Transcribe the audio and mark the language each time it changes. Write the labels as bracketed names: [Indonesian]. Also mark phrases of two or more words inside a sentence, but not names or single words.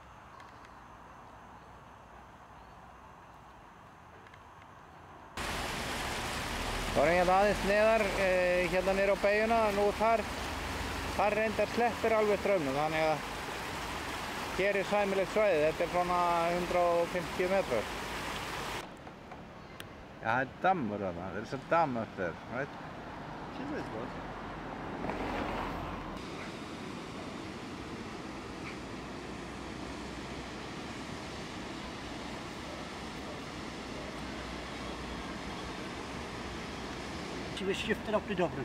[Icelandic] Það hérna aðeins neðar, hérna niður á beygjuna, nú þar reyndar sleppir alveg straumnum, þannig að hér sæmilegt svæði, þetta svona 150 metrar. Já, það dammur þarna, það svo damm eftir, [English] right? This was. She was shifted up to Dublin.